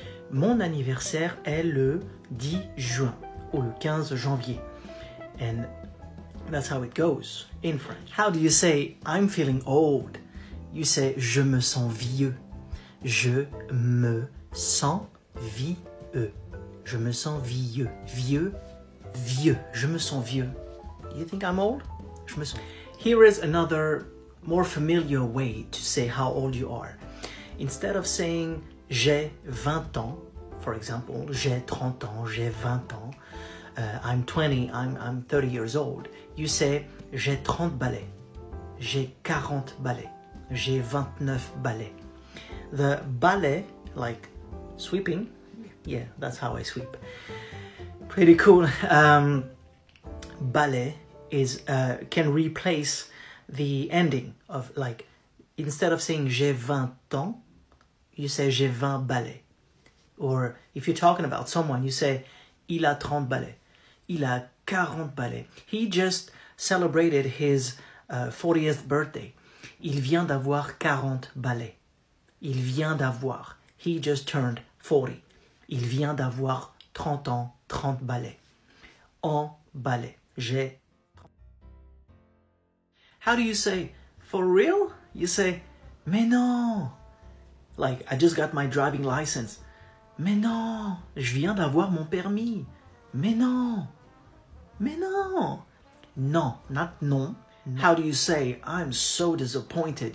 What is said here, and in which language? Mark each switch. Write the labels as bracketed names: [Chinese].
[French] Mon anniversaire est le 10 juin, ou le 15 janvier. [English] And that's how it goes in French. How do you say, I'm feeling old? You say, [French] je me sens vieux. Je me sens vieux. Je me sens vieux. Vieux, vieux. Je me sens vieux. [English] Do you think I'm old? [French] Je me sens. [English] Here is another more familiar way to say how old you are. Instead of saying [French] j'ai 20 ans, [English] for example, [French] j'ai 30 ans, j'ai 20 ans, [English] I'm 20, I'm 30 years old, you say [French] j'ai 30 balais, j'ai 40 balais, j'ai 29 balais. [English] The ballet, like sweeping, yeah, that's how I sweep. Pretty cool. Ballet is can replace the ending of, like, instead of saying [French] j'ai 20 ans, [English] you say [French] j'ai 20 balais. [English] Or if you're talking about someone, you say [French] il a 30 balais, il a 40 balais. [English] He just celebrated his 40th birthday. [French] Il vient d'avoir 40 balais. Il vient d'avoir. [English] He just turned 40. [French] Il vient d'avoir 30 ans, 30 balais. En balais. J'ai. [English] How do you say, for real? You say, [French] mais non. [English] Like, I just got my driving license. [French] Mais non, je viens d'avoir mon permis. Mais non. Mais non. Non, not non. [English] How do you say, I'm so disappointed?